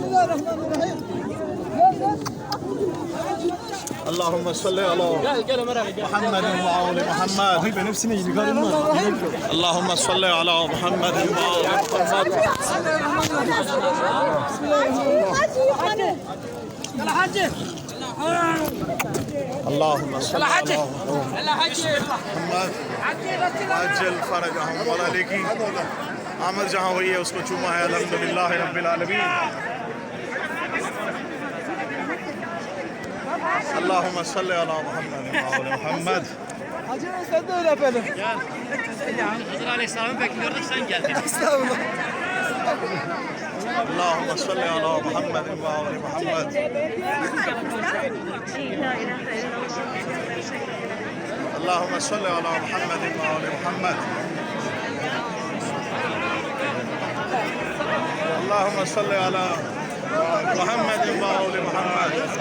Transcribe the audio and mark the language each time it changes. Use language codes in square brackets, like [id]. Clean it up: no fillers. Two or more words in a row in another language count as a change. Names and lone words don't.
[ar] اللہم صلی علی محمد و آل محمد، اللہم صلی علی محمد و آل محمد، اللہم صلی علی محمد وعجل فرجہم۔ [ur] مولا علی کی آمد جہاں ہوئی ہے اس کو چوما ہے [ar] الحمدللہ رب العالمین۔ اللهم صل على محمد وعلى محمد. [tr] Hızır Aleyhisselam'ı bekliyorduk, sen geldin. [ar] اللهم صل على محمد وعلى محمد. اللهم صل على محمد وعلى محمد. اللهم صل على محمد وعلى محمد.